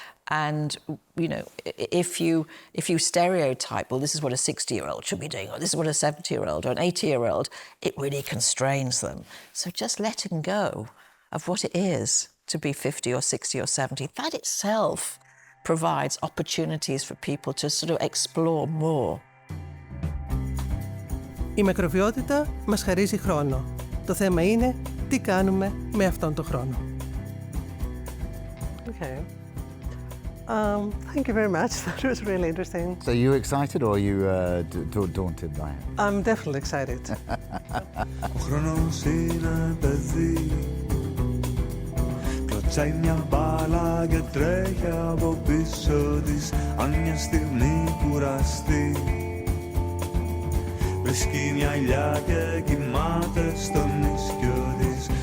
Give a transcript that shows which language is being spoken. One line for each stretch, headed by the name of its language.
English: And, if you stereotype, well, this is what a 60-year-old should be doing, or this is what a 70-year-old or an 80-year-old, it really constrains them. So just letting go of what it is to be 50 or 60 or 70, that itself provides opportunities for people to sort of explore more.
Greek: Η μακροβιότητα μας χαρίζει χρόνο. Το θέμα είναι τι κάνουμε με αυτόν τον χρόνο.
English: Okay. Thank you very much. That was really interesting. So are you excited or are you daunted by it? I'm definitely excited.
Greek: Ο χρόνος είναι παιδί, κλωτσάει μια μπάλα και τρέχει από πίσω της. Αν μια στιγμή κουραστεί, βρίσκει μια ηλιά και κοιμάται στον ίσκιο της.